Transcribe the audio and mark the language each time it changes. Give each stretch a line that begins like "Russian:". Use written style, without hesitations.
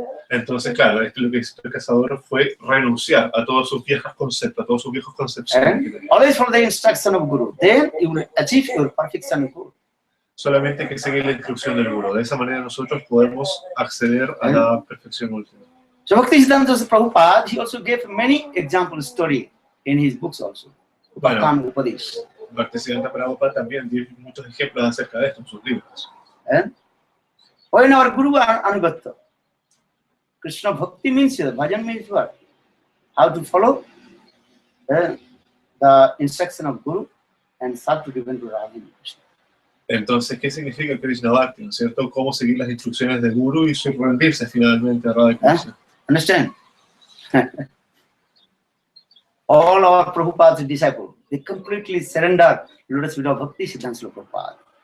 Spanish: Entonces, claro, esto lo que hizo el cazador fue renunciar a todos sus viejos conceptos, a todos sus viejos concepciones.
English: Always follow the instruction of Guru. Then you will achieve your perfection in Guru.
Spanish: Solamente hay que seguir la instrucción del Guru. De esa manera nosotros podemos acceder a la perfección última.
English: So Bhaktisiddhanta Prabhupada, he also gave many example story in his books also.
Spanish: Bueno, Bhaktisiddhanta Prabhupada también dio muchos ejemplos acerca de esto en sus libros.
English: When our Guru Anugatta, Krishna Bhakti means, bhajan means what? How to follow the instruction of Guru and start to depend on Radha Krishna.
Spanish: Entonces, ¿qué significa Krishna Bhakti? ¿No es cierto? ¿Cómo seguir las instrucciones del Guru y rendirse finalmente a Radha Krishna?
English: Understand? All our Prabhupada's disciples, they completely surrender lotus feet of Bhakti Siddhanta Prabhupada.